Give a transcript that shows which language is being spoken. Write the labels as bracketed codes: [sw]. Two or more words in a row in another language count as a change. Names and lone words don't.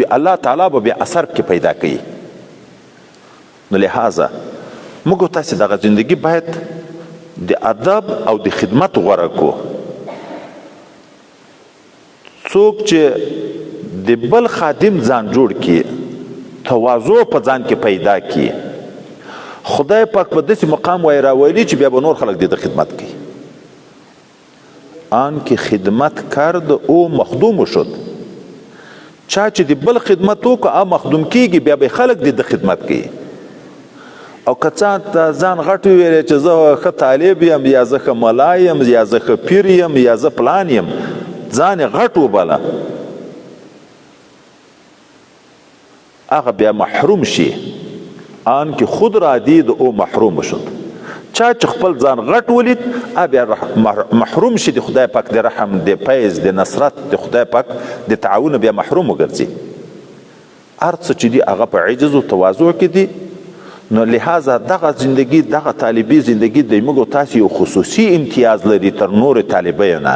[ps] الله تعالی به بیا اثر کې پیدا کوي. نو لہذا موږ تاسې دغه زندگی باید د ادب او د خدمت غوره کو. څوک چې د بل خادم ځان جوړ کی، تواضع په ځان کې پیدا کی، خدای پاک په داسې مقام وای راولی چې بیا به نور خلک د خدمت کوي. [fa] آن که خدمت کرد او مخدوم شد. [ps] چا چې د بل خدمت وکړه مخدوم کیږي، بیا به خلک د خدمت کوي. او که څه ته ځان غټ ویلی چې زه ښه طالب یم، یا زه ښه ملا یم، یا زه ښه پیر یم، یا زه پلان یم، ځان یې غټ وبله، هغه بیا محروم شي. [fa] آن که خود را دید او محروم شد. [ps] چا چې خپل ځان غټ ولید بیا محروم شي د خدای پاک د رحم، د فیض، د نصرت، د خدای پاک د تعاون، بیا محروم وګرځي. هر څه چې دی هغه په عجز او تواضع کې دی. نو لہذا دغه زندگی، دغه طالبي زندگی د موږ تاسې یو خصوصي امتیاز لري تر نور طالبیو نه.